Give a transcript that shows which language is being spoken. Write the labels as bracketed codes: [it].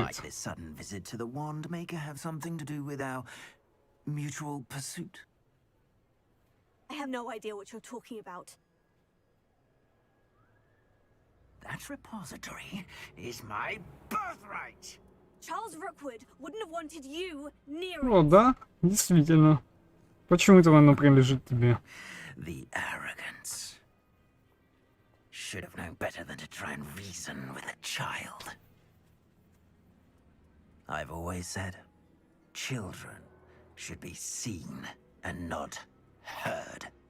[en] Might this sudden visit to the wand maker have something to do with our mutual pursuit? I have no idea what you're talking about. That repository is my birthright! Charles Rookwood wouldn't have wanted you near [ru] О, [en] it. [ru] да, действительно. Почему это оно принадлежит тебе? [en] The arrogance. should have known better than to try and reason with a child. I've always said, children should be seen and not heard.